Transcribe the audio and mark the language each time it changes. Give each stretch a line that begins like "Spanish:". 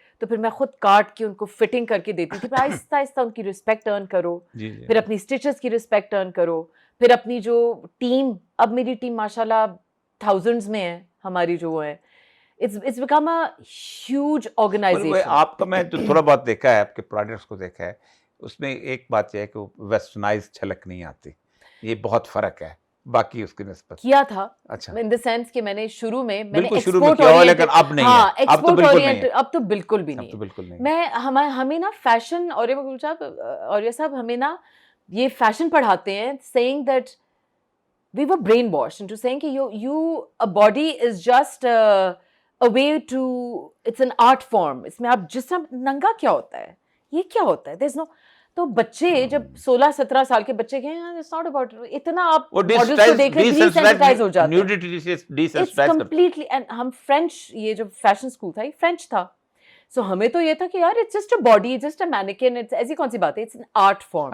Urdu: تو پھر میں خود کاٹ کے ان کو فٹنگ کر کے دیتی تھی. پھر آہستہ آہستہ ان کی رسپیکٹ ارن کرو, پھر اپنی اسٹیچز کی رسپیکٹ ارن کرو, پھر اپنی جو ٹیم, اب میری ٹیم ماشاء اللہ تھاؤزنڈز میں ہے ہماری جو ہے,
English: it's become a huge organization.
Urdu: آپ کا میں جو تھوڑا بہت دیکھا ہے, آپ کے پروڈکٹس کو دیکھا ہے, اس میں ایک بات یہ ہے کہ ویسٹرنائز جھلک نہیں آتی, یہ بہت فرق ہے باقی اس کی نسبت. کیا تھا اچھا
English: in the sense
Urdu: کہ میں نے شروع میں ایکسپورٹ کیا ہوا, لیکن اب نہیں ہے, اب تو بالکل نہیں ہے, اب تو بالکل بھی نہیں. میں ہمیں نا فیشن, اور یہ سب ہمیں نا یہ فیشن پڑھاتے ہیں,
English: saying that we were brainwashed into saying کہ a body is just a way to, it's an art form.
Urdu: اس میں آپ جس طرح ننگا کیا ہوتا ہے, یہ کیا ہوتا ہے,
English: there's no.
Urdu: تو بچے جب 16-17 سال کے بچے کہیں
English: it's not about,
Urdu: اتنا آپ ماڈلز کو دیکھ کے ڈیسینسٹائز ہو جاتے ہیں.
English: It's completely, and
Urdu: ہم فرینچ, یہ جو فیشن اسکول تھا یہ فرینچ تھا, سو ہمیں تو یہ تھا کہ یار
English: it's just a body, just a mannequin,
Urdu: ایسی کون سی بات ہے,
English: It's an art form.